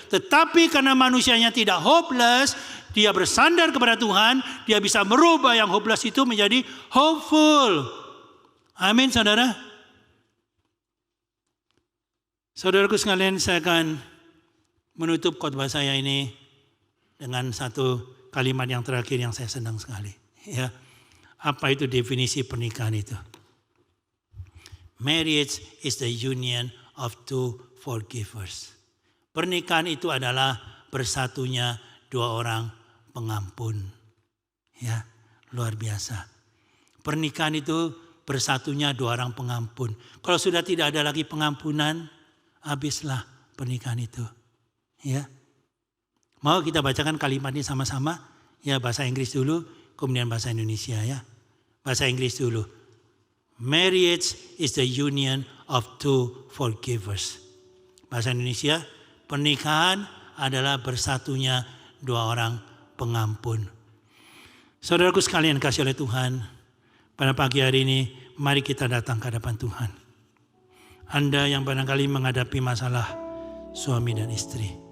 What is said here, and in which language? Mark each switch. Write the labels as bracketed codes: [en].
[id] Tetapi karena manusianya tidak hopeless, dia bersandar kepada Tuhan, dia bisa merubah yang hopeless itu menjadi hopeful. Amin, saudara. Saudaraku sekalian, saya akan menutup khotbah saya ini dengan satu kalimat yang terakhir yang saya senang sekali. Ya, apa itu definisi pernikahan itu? [en] Marriage is the union of two forgivers. [id] Pernikahan itu adalah bersatunya dua orang pengampun. Ya, luar biasa. Pernikahan itu bersatunya dua orang pengampun. Kalau sudah tidak ada lagi pengampunan, habislah pernikahan itu. Ya. Mau kita bacakan kalimat ini sama-sama? Ya, bahasa Inggris dulu, kemudian bahasa Indonesia ya. Bahasa Inggris dulu. [en] Marriage is the union of two forgivers. [id] Bahasa Indonesia, pernikahan adalah bersatunya dua orang pengampun. Saudaraku sekalian kasih oleh Tuhan, pada pagi hari ini mari kita datang ke hadapan Tuhan. Anda yang barangkali menghadapi masalah suami dan istri.